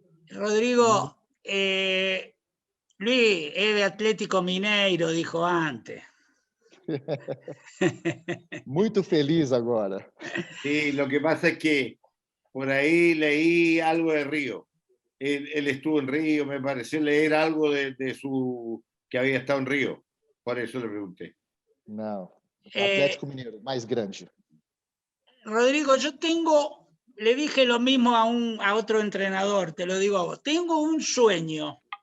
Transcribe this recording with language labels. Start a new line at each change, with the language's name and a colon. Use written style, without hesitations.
Spanish: Rodrigo, Luis es de Atlético Mineiro, dijo antes.
Portuguese: Muito feliz agora.
Spanish: Sí, lo que pasa es que por ahí leí algo de Río. Él estuvo en Río, me pareció leer algo de que había estado en Río. Por eso le pregunté.
Portuguese: Não, Atlético Mineiro, mais grande.
Spanish: Rodrigo, le dije lo mismo a otro entrenador, te lo digo a vos. Tengo un sueño.